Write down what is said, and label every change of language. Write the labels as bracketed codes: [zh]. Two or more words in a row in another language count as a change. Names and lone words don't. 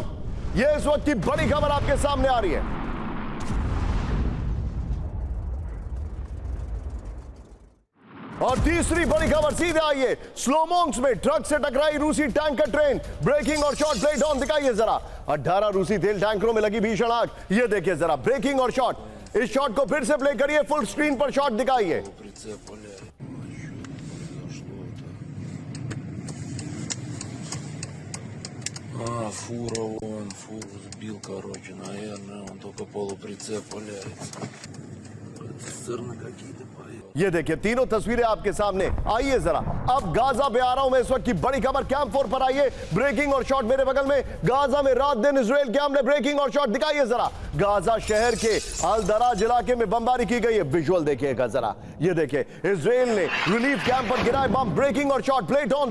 [hi] ये इस वक्त की बड़ी खबर आपके सामने आ रही है। और तीसरी बड़ी खबर सीधे आइए, स्लोमोंस्क में ट्रक से टकराई रूसी [en] tanker train, [hi] ब्रेकिंग और [en] shot plate on. [hi] दिखाइए जरा, 18 रूसी तेल टैंकरों में लगी भीषण आग। ये देखिए जरा, ब्रेकिंग और शॉट। इस शॉट को फिर से प्ले करिए, [en] full screen [hi] पर शॉट दिखाइए। [ru] Фура вон, фуру сбил, короче, наверное, он только полуприцеп валяется. Цистерны какие-то поехали. [hi] ये देखिए तीनों तस्वीरें आपके सामने। आइए जरा, अब गाजा पे आ रहा हूं मैं। इस वक्त की बड़ी खबर कैंप 4 पर आइए, ब्रेकिंग और शॉट मेरे बगल में। गाजा में रात दिन इजराइल के हमले, ब्रेकिंग और शॉट दिखाइए जरा। गाजा शहर के अल दराज इलाके में बमबारी की गई है। विजुअल देखिएगा जरा, ये देखिए इजराइल ने [en] relief camp [hi] पर गिराए बम, ब्रेकिंग और [en] shot plate on.